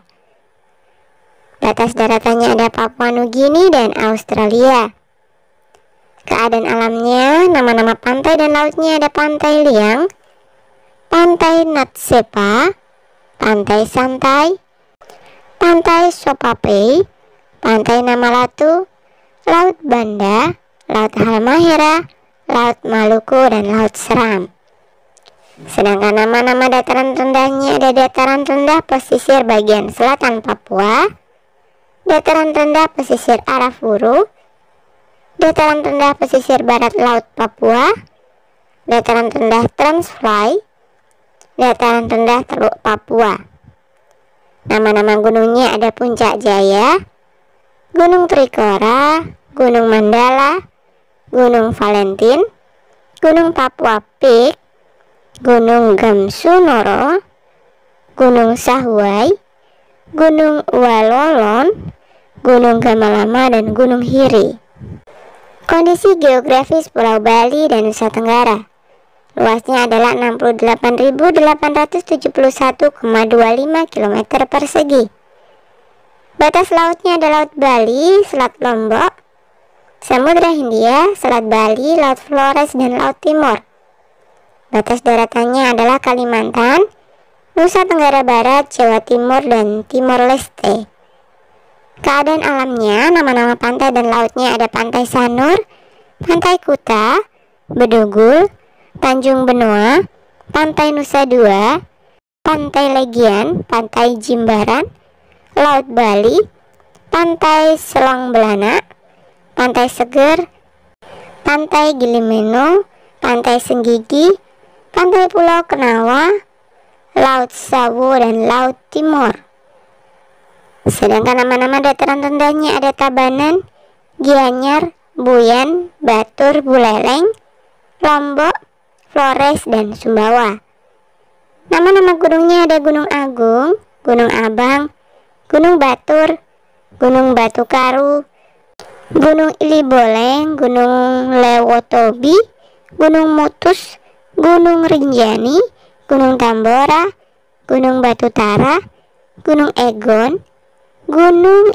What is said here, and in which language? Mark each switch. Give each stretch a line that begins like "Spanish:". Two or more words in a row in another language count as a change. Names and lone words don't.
Indonesian: Batas daratannya ada Papua Nugini dan Australia. Keadaan alamnya, nama-nama pantai dan lautnya ada Pantai Liang, Pantai Natsepa, Pantai Santai, Pantai Sopape, Pantai Namalatu, Laut Banda, Laut Halmahera, Laut Maluku, dan Laut Seram. Sedangkan nama-nama dataran rendahnya ada Dataran Rendah Pesisir bagian selatan Papua, Dataran Rendah Pesisir Arafuru, Dataran Rendah Pesisir Barat Laut Papua, Dataran Rendah Transfly, Dataran Rendah Teluk Papua. Nama-nama gunungnya ada Puncak Jaya, Gunung Trikora, Gunung Mandala, Gunung Valentin, Gunung Papua Peak, Gunung Gamsunoro, Gunung Sahuai, Gunung Walolon, Gunung Gamalama, dan Gunung Hiri. Kondisi geografis Pulau Bali dan Nusa Tenggara. Luasnya adalah 68.871,25 km persegi. Batas lautnya ada Laut Bali, Selat Lombok, Samudra Hindia, Selat Bali, Laut Flores, dan Laut Timor. Batas daratannya adalah Kalimantan, Nusa Tenggara Barat, Jawa Timur, dan Timor Leste. Keadaan alamnya, nama-nama pantai dan lautnya ada Pantai Sanur, Pantai Kuta, Bedugul, Tanjung Benoa, Pantai Nusa Dua, Pantai Legian, Pantai Jimbaran, Laut Bali, Pantai Selang Belana, Pantai Seger, Pantai Gilimeno, Pantai Senggigi, Pantai Pulau Kenawa, Laut Sawu, dan Laut Timor. Sedangkan nama-nama dataran rendahnya ada Tabanan, Gianyar, Buyan, Batur, Buleleng, Lombok, Flores, dan Sumbawa. Nama-nama gunungnya ada Gunung Agung, Gunung Abang, Gunung Batur, Gunung Batu Karu, Gunung Iliboleng, Gunung Lewotobi, Gunung Mutus, Gunung Rinjani, Gunung Tambora, Gunung Batutara, Gunung Egon, Gunung